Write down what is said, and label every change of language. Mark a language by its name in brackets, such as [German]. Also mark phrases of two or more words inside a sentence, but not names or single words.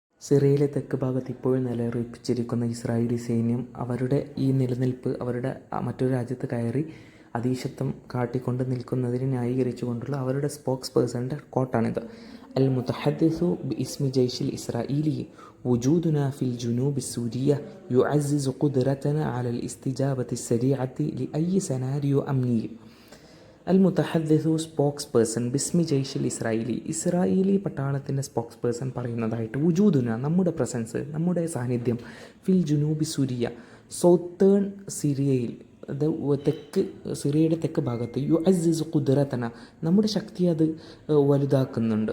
[Malayalam] സിറിയയിലെ തെക്ക് ഭാഗത്ത് ഇപ്പോഴും നിലയുറപ്പിച്ചിരിക്കുന്ന ഇസ്രായേലി സൈന്യം അവരുടെ ഈ നിലനിൽപ്പ് അവരുടെ മറ്റൊരു രാജ്യത്ത് കയറി അധീശത്വം കാട്ടിക്കൊണ്ട് നിൽക്കുന്നതിനെ ന്യായീകരിച്ചുകൊണ്ടുള്ള അവരുടെ [English] spokes person [Malayalam] കോട്ടാണിത്. [Arabic] المتحدث باسم الجيش الإسرائيلي وجودنا في الجنوب السورية يعزز قدرتنا على الاستجابة السريعة لأي سيناريو أمني. المتحدث [English] spokes person [Arabic] باسم الجيش الإسرائيلي [Malayalam] പട്ടാളത്തിൻ്റെ [English] spokes person [Malayalam] പറയുന്നതായിട്ട് വുജൂദുന നമ്മുടെ പ്രസൻസ്, നമ്മുടെ സാന്നിധ്യം, [Arabic] في الجنوب سوريا [Malayalam] സൗത്തേൺ സിറിയയിൽ, സിറിയയുടെ തെക്ക് ഭാഗത്ത് [Arabic] يعزز قدرتنا [Malayalam] നമ്മുടെ ശക്തി അത് വലുതാക്കുന്നുണ്ട്.